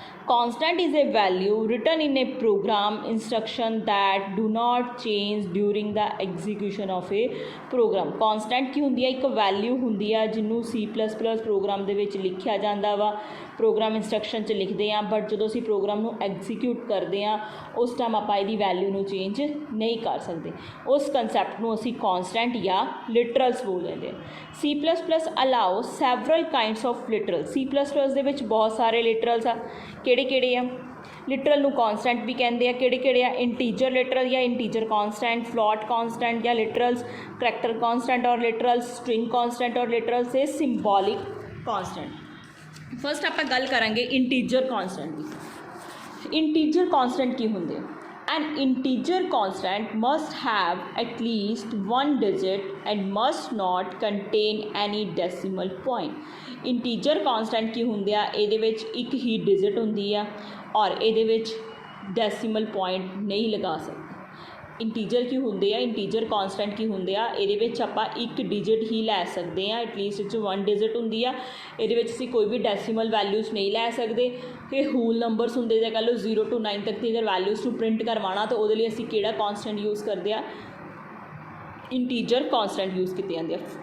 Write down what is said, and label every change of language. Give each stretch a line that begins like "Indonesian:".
English: Constant is a value written in a program instruction that do not change during the execution of a program।
Punjabi: constant ਕੀ ਹੁੰਦੀ ਹੈ? ਇੱਕ value ਹੁੰਦੀ ਆ ਜਿਹਨੂੰ C++ programme ਦੇ ਵਿੱਚ ਲਿਖਿਆ ਜਾਂਦਾ ਵਾ, ਪ੍ਰੋਗਰਾਮ ਇੰਸਟਰਕਸ਼ਨ 'ਚ ਲਿਖਦੇ ਹਾਂ, ਬਟ ਜਦੋਂ ਅਸੀਂ ਪ੍ਰੋਗਰਾਮ ਨੂੰ ਐਗਜ਼ੀਕਿਊਟ ਕਰਦੇ ਹਾਂ ਉਸ ਟਾਈਮ ਆਪਾਂ ਇਹਦੀ ਵੈਲਿਊ ਨੂੰ ਚੇਂਜ ਨਹੀਂ ਕਰ ਸਕਦੇ। ਉਸ ਕੰਸੈਪਟ ਨੂੰ ਅਸੀਂ ਕੌਂਸਟੈਂਟ ਜਾਂ ਲਿਟਰਲਸ ਬੋਲ ਦਿੰਦੇ ਹਾਂ।
English: C++ allow several kinds of literal.
Punjabi: C++ ਦੇ ਵਿੱਚ ਬਹੁਤ ਸਾਰੇ ਲਿਟਰਲਸ ਆ। ਕਿਹੜੇ ਕਿਹੜੇ ਆ? ਲਿਟਰਲ ਨੂੰ ਕੌਂਸਟੈਂਟ ਵੀ ਕਹਿੰਦੇ ਆ। ਕਿਹੜੇ ਕਿਹੜੇ ਆ? ਇੰਟੀਜਰ ਲਿਟਰਲ ਜਾਂ ਇੰਟੀਜਰ ਕੌਂਸਟੈਂਟ, ਫਲੋਟ ਕੌਂਸਟੈਂਟ ਜਾਂ ਲਿਟਰਲਸ, ਕਰੈਕਟਰ ਕੌਂਸਟੈਂਟ ਔਰ ਲਿਟਰਲਸ, ਸਟ੍ਰਿੰਗ ਕੌਂਸਟੈਂਟ ਔਰ ਲਿਟਰਲਸ ਤੇ ਸਿੰਬੋਲਿਕ ਕੌਂਸਟੈਂਟ। ਫਸਟ ਆਪਾਂ ਗੱਲ ਕਰਾਂਗੇ ਇੰਟੀਜਰ ਕੌਂਸਟੈਂਟ ਦੀ। ਇੰਟੀਜਰ ਕੌਂਸਟੈਂਟ ਕੀ ਹੁੰਦੇ?
English: An integer constant must have at least one digit and must not contain any decimal point।
Punjabi: Integer ਕੌਂਸਟੈਂਟ ਕੀ ਹੁੰਦੇ ਆ? ਇਹਦੇ ਵਿੱਚ ਇੱਕ ਹੀ ਡਿਜਿਟ ਹੁੰਦੀ ਆ ਔਰ ਇਹਦੇ ਵਿੱਚ ਡੈਸੀਮਲ ਪੁਆਇੰਟ ਨਹੀਂ ਲਗਾ ਸਕਦੇ। ਇੰਟੀਜਰ ਕੀ ਹੁੰਦੇ ਆ, ਇੰਟੀਜਰ ਕੌਂਸਟੈਂਟ ਕੀ ਹੁੰਦੇ ਆ, ਇਹਦੇ ਵਿੱਚ ਆਪਾਂ ਇੱਕ ਡਿਜਿਟ ਹੀ ਲੈ ਸਕਦੇ ਹਾਂ, ਐਟਲੀਸਟ ਇਹ 'ਚ 1 ਡਿਜਿਟ ਹੁੰਦੀ ਆ। ਇਹਦੇ ਵਿੱਚ ਅਸੀਂ ਕੋਈ ਵੀ ਡੈਸੀਮਲ ਵੈਲਿਊਜ਼ ਨਹੀਂ ਲੈ ਸਕਦੇ। ਇਹ ਹੋਲ ਨੰਬਰਸ ਹੁੰਦੇ, ਜਾਂ ਕਹਿ ਲਓ 0 to 9 ਤੱਕ ਦੀ ਅਗਰ ਵੈਲਿਊਜ਼ ਨੂੰ ਪ੍ਰਿੰਟ ਕਰਵਾਉਣਾ ਤਾਂ ਉਹਦੇ ਲਈ ਅਸੀਂ ਕਿਹੜਾ ਕੌਂਸਟੈਂਟ ਯੂਜ਼ ਕਰਦੇ ਆ, ਇੰਟੀਜਰ ਕੌਂਸਟੈਂਟ ਯੂਜ਼ ਕੀਤੇ ਜਾਂਦੇ ਆ।